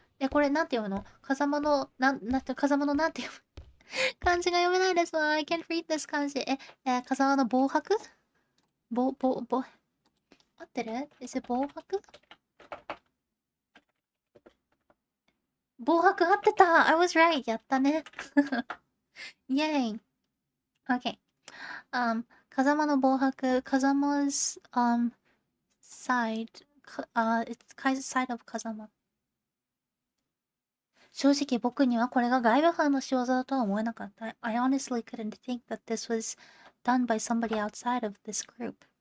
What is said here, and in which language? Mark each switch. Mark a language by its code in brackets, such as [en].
[ja] これなんて読むの？風間の、風間のなんて読む漢字が読めないですわ。 [en] I can't read this 漢字。 [ja] 風間の暴白？合ってる？暴白？暴白合ってた！ [en] I was right! [ja] やったね。イェイ Okay. 風間の暴白。 [en] 風間's side. It's side of 風間。 [ja] 正直僕にはこれが外部班の仕業だとは思えなかった。 [en] I honestly couldn't think that this was done by somebody outside of this group.